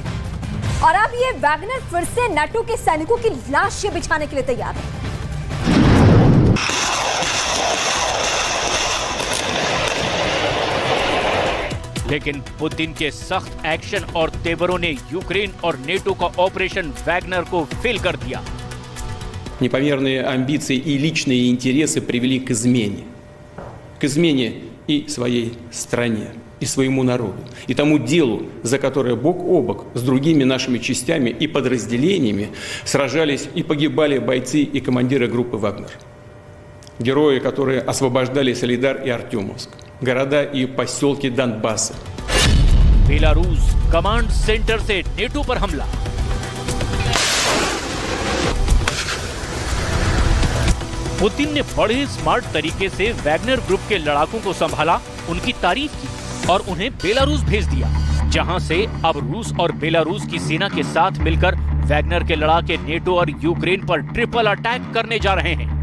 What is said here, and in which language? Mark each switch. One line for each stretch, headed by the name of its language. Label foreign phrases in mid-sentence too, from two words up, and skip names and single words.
Hindi: और अब ये वैगनर फिर से नाटो के सैनिकों की लाशें बिछाने के लिए तैयार है। लेकिन पुतिन के सख्त एक्शन और तेवरों ने यूक्रेन और नेटो का ऑपरेशन वैगनर को फेल कर दिया।
Russian: Непомерные амбиции и личные интересы привели к измене и своей стране, и своему народу, и тому делу, за которое бок о бок с другими нашими частями и подразделениями сражались и погибали бойцы и командиры группы «Вагнер». Герои, которые освобождали Солидар и Артемовск, города и поселки Донбасса.
Hindi: बेलारूस कमांड सेंटर से नेटो पर हमला। पुतिन ने बड़े स्मार्ट तरीके से वैगनर ग्रुप के लड़ाकों को संभाला, उनकी तारीफ की और उन्हें बेलारूस भेज दिया, जहां से अब रूस और बेलारूस की सेना के साथ मिलकर वैगनर के लड़ाके नेटो और यूक्रेन पर ट्रिपल अटैक करने जा रहे हैं।